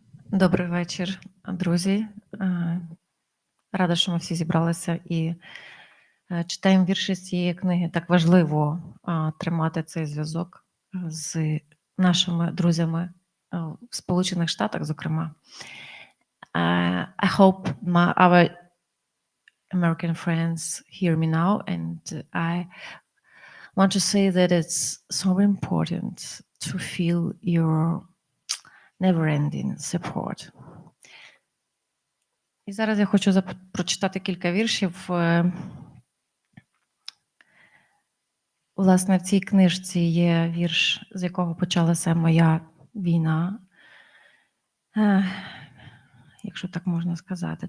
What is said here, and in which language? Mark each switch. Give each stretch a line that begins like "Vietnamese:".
Ukrainian: Добрий вечір, друзі. Рада, що ми всі зібралися і читаємо вірші з цієї книги. Так важливо тримати цей зв'язок з нашими друзями в Сполучених Штатах, зокрема.
English: I hope our American friends hear me now, and I want to say that it's so important to feel your never-ending support.
Ukrainian: І зараз я хочу прочитати кілька віршів. Власне, в цій книжці є вірш, з якого почалася моя війна, якщо так можна сказати.